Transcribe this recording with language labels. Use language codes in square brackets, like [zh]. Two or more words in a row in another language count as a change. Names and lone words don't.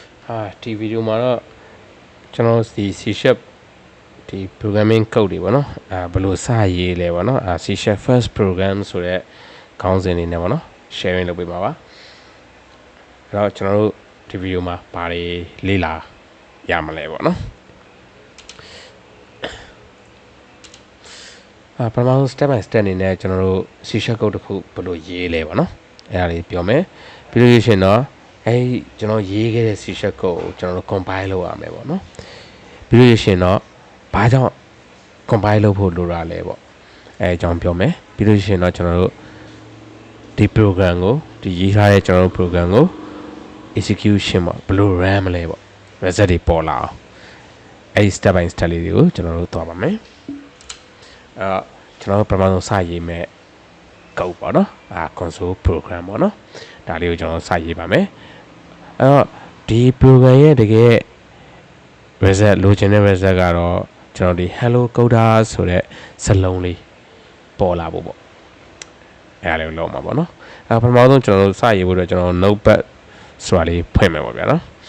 [my] ဒီဗီဒီယိုမှာတော့ကျွန်တော်ဒီ C# ဒီ [en] programming code [my] တွေပေါ့နော်ဘယ်လိုစရေးလဲပေါ့နော် [en] C# first program [my] ဆိုတဲ့ခေါင်းစဉ်နေနဲ့ပေါ့နော် sharing လုပ်ပေးပါပါအဲ့တော့ကျွန်တော်တို့ဒီဗီဒီယိုမှာဘာတွေလေ့လာရမလဲပေါ့နော် ပထမဆုံး [en] step by step [my] အနေနဲ့ကျွန်တော်တို့ [en] C# code [my] တစ်ခုဘယ်လိုရေးလဲပေါ့နော်အဲ့ဒါလေးပြောမယ် ပြီးလို့ရှိရင်တော့ကျွန်တော်ရေးခဲ့တဲ့ [en] C# code [my] ကိုကျွန်တော်တို့ compile လုပ်ရမယ်ပေါ့နော်ပြီးလို့ရှိရင်တော့ဘာကြောင့် compile လုပ်ဖို့လိုတာလဲပေါ့အကြောင်းပြောမယ်ပြီးလို့ရှိရင်တော့ကျွန်တော်တို့ဒီ program ကိုဒီရေးထားတဲ့ကျွန်တော်တို့ program ကို execution ပေါ့ဘယ်လို run မလဲပေါ့ result တွေပေါ်လာအောင် [en] step by step [my] လေးတွေကိုကျွန်တော်တို့သွားပါမယ် ကျွန်တော်တို့ပထမဆုံးစရေးမယ် code ပေါ့နော် [en] console program [my] ပေါ့နော်ဒါလေးကိုကျွန်တော်စရေးပါမယ်အဲ့တော့ဒီ program ရဲ့တကယ် result လိုချင်တဲ့ result ကတော့ကျွန်တော်ဒီ [en] hello coda [my] ဆိုတဲ့စာလုံးလေးပေါ်လာဖို့ပေါ့အဲ့ဒါလေးလုံးမှာပေါ့နော်ပထမဆုံးကျွန်တော်တို့စရေးဖို့အတွက်ကျွန်တော် notepad ဆိုတာလေးဖွင့်မယ်ပေါ့ဗျာနော်